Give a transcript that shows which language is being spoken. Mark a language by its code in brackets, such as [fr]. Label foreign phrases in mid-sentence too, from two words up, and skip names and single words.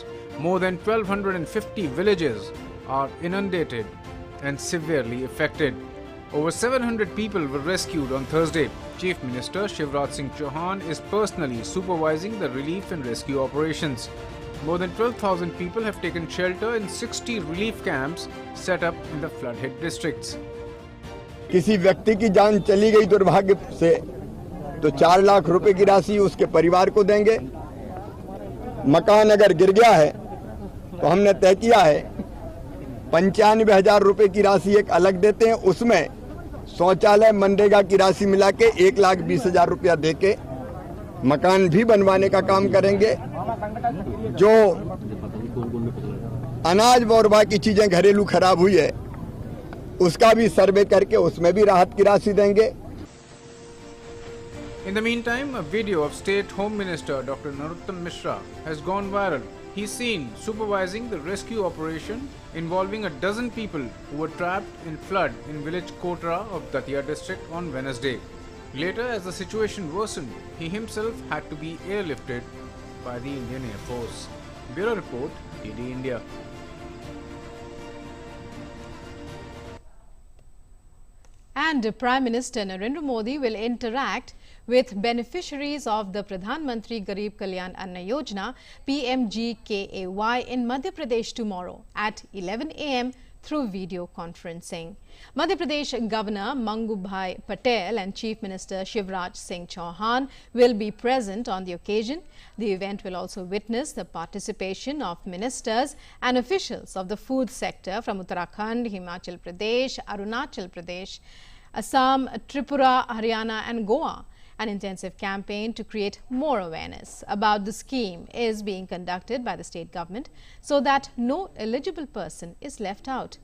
[en] More than 1,250 villages are inundated and severely affected. Over 700 people were rescued on Thursday. Chief Minister Shivraj Singh Chauhan is personally supervising the relief and rescue operations. More than 12,000 people have taken shelter in 60 relief camps set up in the flood-hit districts. [hi] किसी व्यक्ति की जान चली गई दुर्भाग्य से तो 4 लाख रुपए की राशि उसके परिवार को देंगे। मकान अगर गिर गया है तो हमने तय किया है 95,000 रुपए की राशि एक अलग देते हैं, उसमें शौचालय मनरेगा की राशि मिला के 1,20,000 रुपया दे के मकान भी बनवाने का काम करेंगे। जो अनाज और बाकी चीजें घरेलू खराब हुई है उसका भी सर्वे करके उसमें भी राहत की राशि देंगे। [en] In the meantime, a video of State Home Minister Dr. Narottam Mishra has gone viral. He's seen supervising the rescue operation involving a dozen people who were trapped in flood in village Kotra of Datia district on Wednesday. Later, as the situation worsened, he himself had to be airlifted by the Indian Air Force. Bureau Report, DD India. And Prime Minister Narendra Modi will interact with beneficiaries of the Pradhan Mantri Garib Kalyan Anna Yojana PMGKAY in Madhya Pradesh tomorrow at 11 a.m. through video conferencing. Madhya Pradesh Governor Mangubhai Patel and Chief Minister Shivraj Singh Chauhan will be present on the occasion. The event will also witness the participation of ministers and officials of the food sector from Uttarakhand, Himachal Pradesh, Arunachal Pradesh, Assam, Tripura, Haryana and Goa. An intensive campaign to create more awareness about the scheme is being conducted by the state government so that no eligible person is left out.